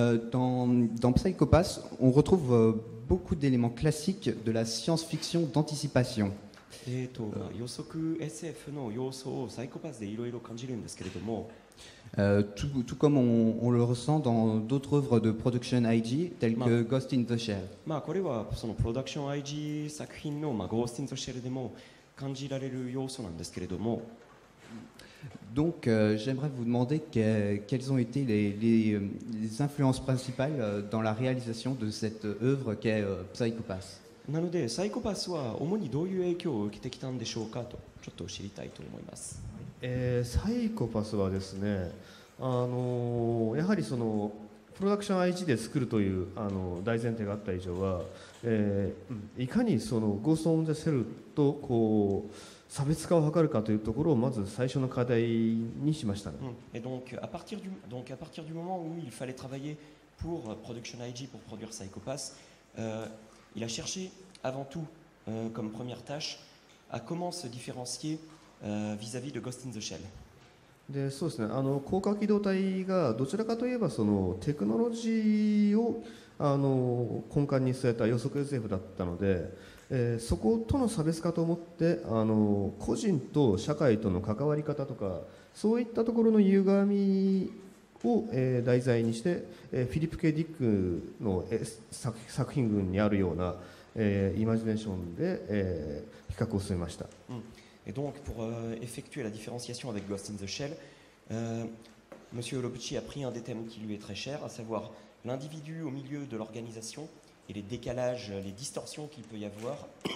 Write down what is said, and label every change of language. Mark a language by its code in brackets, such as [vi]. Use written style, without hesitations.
[fr] Dans Psychopass, on retrouve beaucoup d'éléments classiques de la science-fiction d'anticipation. [ja] 予測 SF の要素をサイコパスでいろいろ感じるんですけれども、 [fr] tout comme on le ressent dans d'autres œuvres de production IG telles que Ghost in the Shell. [ja] これはそのプロダクション IG 作品のゴースト・イン・ザ・シェルでも感じられる要素なんですけれども、 [fr] Donc, j'aimerais vous demander quelles ont été les influences principales dans la réalisation de cette œuvre qu'est Psychopass. [ja] なのでサイコパスは主にどういう影響を受けてきたんでしょうかとちょっと知りたいと思います。サイコパスはですね、やはりそのプロダクション IG で作るという大前提があった以上は、いかにそのゴースト・オン・ザ・セルとこう差別化を図るかというところをまず最初の課題にしましたね。 [fr] Et donc à partir du moment où il fallait travailler pour Production IG pour produire Psychopass, il a cherché avant tout comme première tâche à comment se différencier vis-à-vis de Ghost in the Shell. [ja] でそうですね、高架機動隊がどちらかといえばそのテクノロジーを根幹に据えた予測 SF だったので、そことの差別化と思って個人と社会との関わり方とかそういったところの歪みを、題材にして、フィリップ・K・ディックの、作品群にあるような、イマジネーションで、比較を進めました。 [fr] Et donc, pour effectuer la différenciation avec Ghost in the Shell, Monsieur Urobuchi a pris un des thèmes qui lui est très cher, à savoir l'individu au milieu de l'organisation et les décalages, les distorsions qu'il peut y avoir.